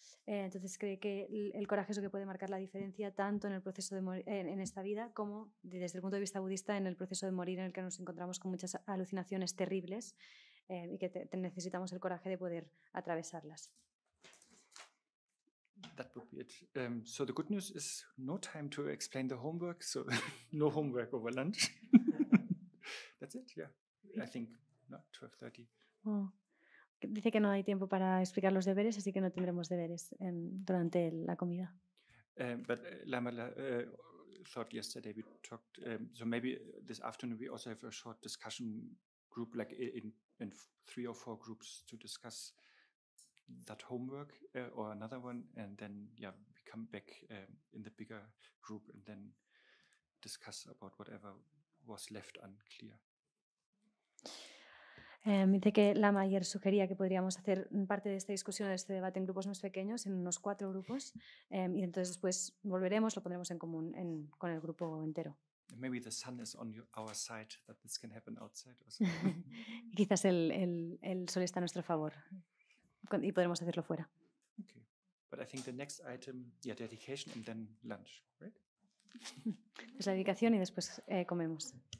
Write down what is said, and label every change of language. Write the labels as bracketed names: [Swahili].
[Spanish] Entonces cree que el coraje es lo que puede marcar la diferencia tanto en el proceso de morir, en esta vida, como desde el punto de vista budista en el proceso de morir, en el que nos encontramos con muchas alucinaciones terribles y que necesitamos el coraje de poder atravesarlas. [English] That would be it. So the good news is no time to explain the homework, so no homework over lunch. That's it, yeah. I think, no, 12:30. Oh. [Spanish] Dice que no hay tiempo para explicar los deberes, así que no tendremos deberes durante la comida. [English] But Lama thought yesterday we talked, so maybe this afternoon we also have a short discussion group, like in 3 or 4 groups to discuss that homework or another one, and then we come back in the bigger group and then discuss about whatever was left unclear. [Spanish] Dice que Lama ayer sugería que podríamos hacer parte de esta discusión, de este debate en grupos más pequeños, en unos 4 grupos, y entonces después volveremos, lo pondremos en común con el grupo entero. [English] Maybe the sun is on our side, that this can happen outside also. [Spanish] Quizás el sol está a nuestro favor y podremos hacerlo fuera. [English] Okay, but I think the next item, dedication and then lunch, right? [Spanish] Es la dedicación y después comemos.